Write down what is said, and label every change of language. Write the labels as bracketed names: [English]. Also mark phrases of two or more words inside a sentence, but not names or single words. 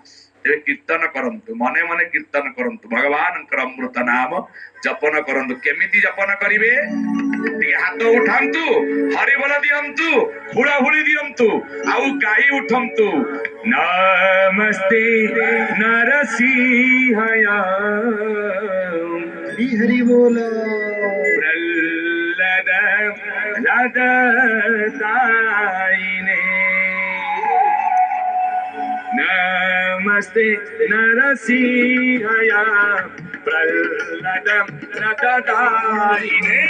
[Odia] ତେବେ କୀର୍ତ୍ତନ କରନ୍ତୁ, ମନେ ମନେ କୀର୍ତ୍ତନ କରନ୍ତୁ, ଭଗବାନଙ୍କର ଅମୃତ ନାମ ଜପନ କରନ୍ତୁ। କେମିତି ଜପନ କରିବେ? ଟିକେ ହାତ ଉଠାନ୍ତୁ, ହରିବୋଲ ଦିଅନ୍ତୁ, ହୁଳହୁଳି ଦିଅନ୍ତୁ, ଆଉ ଗାଇ ଉଠନ୍ତୁ। [Sanskrit] नमस्ते नरसिंहाय [Hindi] हरि हरि बोल [Sanskrit] प्रह्लाद रदतायिने नमस्ते नरसिंहाय प्रह्लाद रदतायिने